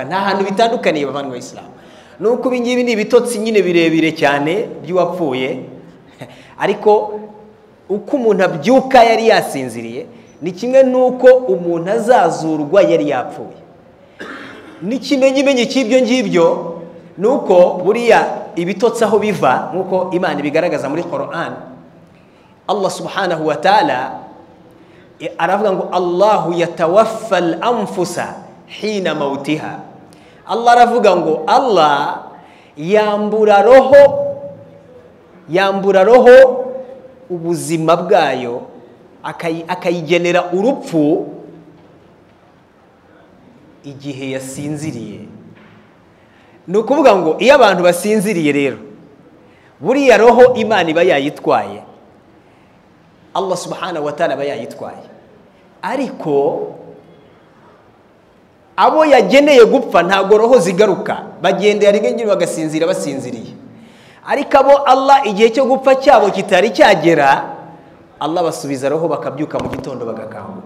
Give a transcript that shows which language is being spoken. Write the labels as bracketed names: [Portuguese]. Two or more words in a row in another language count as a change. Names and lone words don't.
[Kinyarwanda] Nta hantu bitandukaniye bavandimwe Islam. Nuko ibingibi ni ibitotsi nyine birebire cyane by'uwapfuye, ariko uko umuntu abyuka yari yasinziriye ni kimwe nuko umuntu azazurwa yari yapfuye. N'ikimenyimenyi cy'ibyo ngibyo nuko buriya ibitotsi aho biva nkuko Imana ibigaragaza muri Qur'an. Allah [Arabic] سبحانه وتعالى [Kinyarwanda] aravuga ngo [Arabic] الله يتوفى الأنفس حين موتها. [Kinyarwanda] Allah aravuga ngo Allah yambura roho ubuzima bwayo akayigenera urupfu igihe yasinziriye. Ni ukuvuga ngo iyo abantu basinziriye rero buriya roho Imana iba yayitwaye, Allah [Arabic] سبحانه وتعالى [Kinyarwanda] aba yayitwaye, ariko abo yageneye gupfa ntago roho zigaruka, bagendera rimwe bagasinzira basinziriye. Ariko abo Allah igihe cyo gupfa cyabo kitari cyagera, Allah basubiza roho bakabyuka mu gitondo bagakanguka.